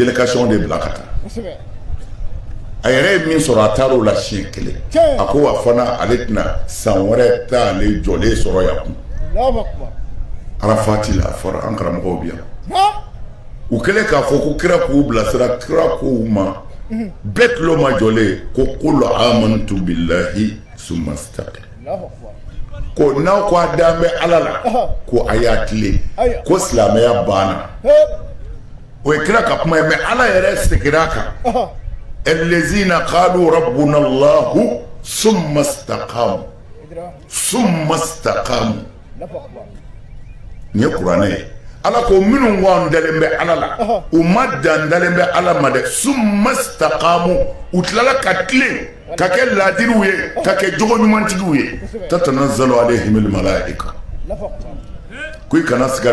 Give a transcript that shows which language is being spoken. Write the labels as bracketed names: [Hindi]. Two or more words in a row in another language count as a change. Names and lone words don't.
[French] délégation de [Bambara] bila ka taa a yɛrɛ ye min sɔrɔ a taar'o la siɲɛ kelen a ko wa fana ale tɛna san wɛrɛ t'ale jɔlen sɔrɔ yan kun Arafati la a fɔra an karamɔgɔw bi yan u kɛlen k'a fɔ ko kira k'u bilasira kira k'u ma bɛɛ tulo ma jɔlen ko [Arabic] قل آمنت بالله ثم استقم [Bambara] ko n'aw ko a dan bɛ Ala la ko a y'a tilen ko silamɛya banna o ye kira ka kuma ye mais Ala yɛrɛ seginna a kan [Arabic] الذين قالوا ربنا الله ثم استقاموا [Bambara] ni Kuranɛ ye Ala ko minnu wan dalen bɛ Ala la u ma dan dalen bɛ Ala ma dɛ [Arabic] ثم استقاموا [Bambara] u tilala ka tilen ka kɛ laadiriw ye ka kɛ jogo ɲumantigiw ye [Arabic] تتنزل عليهم الملائكة [Bambara] ko i kana siga